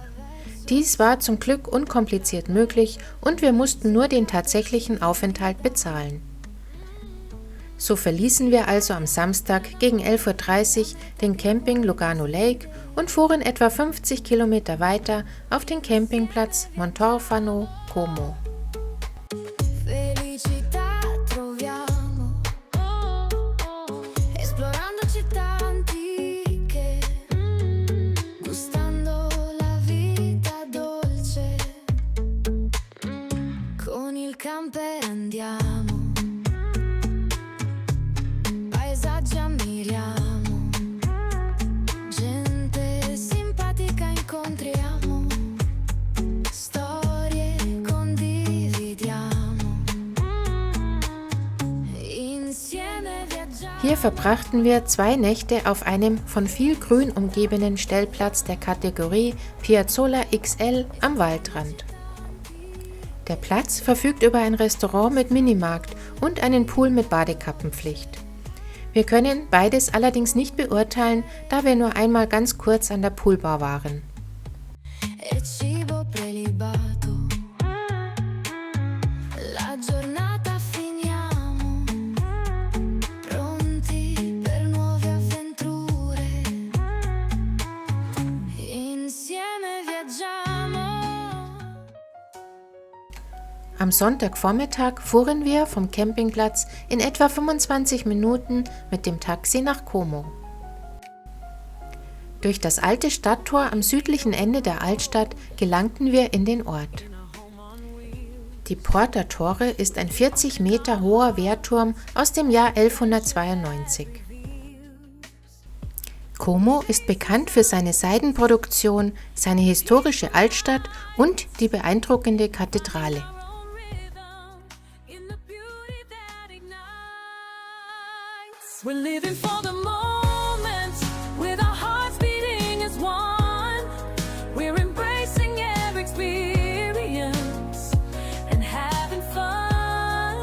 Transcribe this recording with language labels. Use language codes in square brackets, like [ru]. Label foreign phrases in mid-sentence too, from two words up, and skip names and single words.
[de] Dies war zum Glück unkompliziert möglich und wir mussten nur den tatsächlichen Aufenthalt bezahlen. So verließen wir also am Samstag gegen 11:30 Uhr den Camping Lugano Lake und fuhren etwa 50 Kilometer weiter auf den Campingplatz Montorfano Como. [it] Felicità troviamo, esplorando città antiche, gustando la vita dolce, con il camper andiamo, paesaggi ammiriamo, gente simpatica incontriamo, storie condividiamo, insieme viaggiamo. [de] Hier verbrachten wir 2 Nächte auf einem von viel Grün umgebenen Stellplatz der Kategorie Piazzola XL am Waldrand. Der Platz verfügt über ein Restaurant mit Minimarkt und einen Pool mit Badekappenpflicht. Wir können beides allerdings nicht beurteilen, da wir nur einmal ganz kurz an der Poolbar waren. [it] E cibo prelibato, la giornata finiamo, pronti per nuove avventure, insieme viaggiamo. [de] Am Sonntagvormittag fuhren wir vom Campingplatz in etwa 25 Minuten mit dem Taxi nach Como. Durch das alte Stadttor am südlichen Ende der Altstadt gelangten wir in den Ort. Die Porta Torre ist ein 40 Meter hoher Wehrturm aus dem Jahr 1192. Como ist bekannt für seine Seidenproduktion, seine historische Altstadt und die beeindruckende Kathedrale. [en] We're living for the moment, with our hearts beating as one. We're embracing every experience and having fun.